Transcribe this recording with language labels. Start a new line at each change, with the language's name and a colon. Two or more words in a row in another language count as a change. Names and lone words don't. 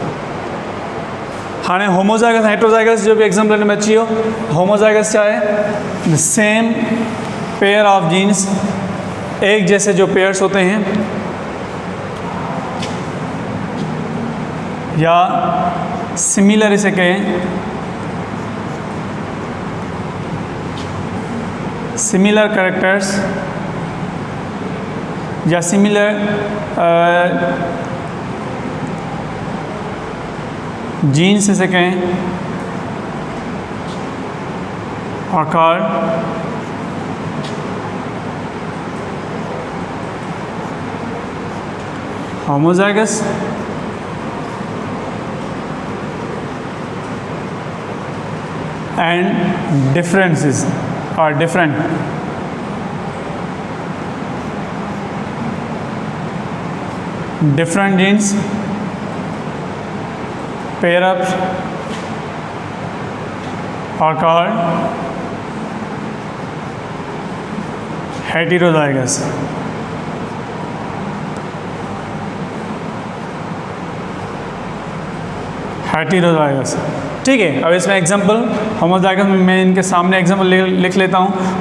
Sindhi: हाणे होमोजाइगस हेट्रोजाइगस जो भी एग्जाम्पल में अची वियो।
Hindi: होमोजाइगस क्या है,
English: same pair of genes,
Hindi: एक जैसे जो पेयर्स होते हैं, या सिमिलर इसे कहें,
English: similar characters
Hindi: या सिमिलर जीन्स इसे कहें, और
English: called homozygous and differences are different. Different genes pair ups are called heterozygous.
Hindi: हेटेरोजाइगस, ठीक है। अब इसमें एग्जांपल होमोजाइगस में मैं इनके सामने एग्जांपल लिख लेता हूँ।